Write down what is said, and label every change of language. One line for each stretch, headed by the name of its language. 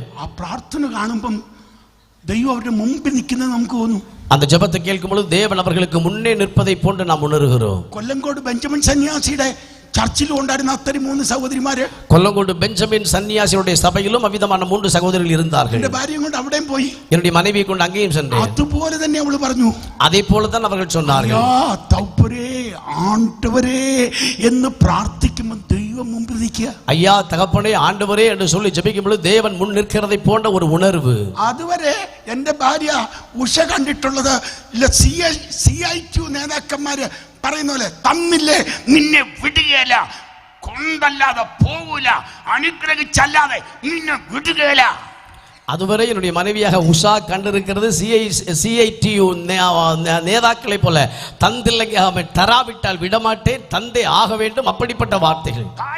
Malayalam: ആ പ്രാർത്ഥന കാണുമ്പം ദൈവം അവരുടെ മുമ്പിൽ നിൽക്കുന്നത് നമുക്ക് തോന്നും.
Tamil: அந்த ஜெபத்தை கேட்கும் பொழுது தேவன் அவர்களுக்கு முன்னே நிற்பதை போன்று நாம் உணர்கிறோம்.
Malayalam: കൊല്ലങ്കോട് ബെഞ്ചമിൻ സന്യാസിയുടെ ചർച്ചിലും ഉണ്ടായിരുന്ന അത്തരം 3 സഹോദരിമാര്,
Tamil: கொல்லங்கோடு பெஞ்சமின் சன்னியாசியுடைய சபையிலும் அவ்விதமான 3 சகோதரர்கள் இருந்தார்கள்.
Malayalam: എന്റെ ഭാര്യയും കൊണ്ട് അവിടെയും പോയി,
Tamil: என்னுடைய மனைவியை கொண்டு அங்கேயும் சென்றேன்.
Malayalam: അതുപോലെ തന്നെ അവള് പറഞ്ഞു,
Tamil: அதே போலதான் அவர்கள் சொன்னார்கள்,
Malayalam: തൗപ്പരേ ആണ്ടവരേ എന്ന് പ്രാർത്ഥിക്കുമ്പോൾ ദൈവം മുമ്പിൽ നിൽക്കുക.
Tamil: ஐயா தகப்பனே, ஆண்டவரே என்று சொல்லி ஜெபிக்கும் பொழுது தேவன் முன் நிற்கிறதை போன்ற ஒரு உணர்வு.
Malayalam: അതുവരെ എന്റെ ഭാര്യ ഉഷ കണ്ടിട്ടുള്ളത് CIQ നേതാക്കന്മാര് പറയുന്ന പോലെ, തന്നില്ലേ നിന്നെ വിടുകയില്ല, കൊണ്ടല്ലാതെ പോകൂല, അനുഗ്രഹിച്ചല്ലാതെ നിന്നെ വിടുകയില്ല.
Tamil: அதுவரை என்னுடைய மனைவியாக உஷா கண்டிருக்கிறது CITU நேதாக்களை போல, தந்தில்லைங்க அவன் தராவிட்டால் விடமாட்டேன், தந்தை ஆக வேண்டும், அப்படிப்பட்ட வார்த்தைகள்.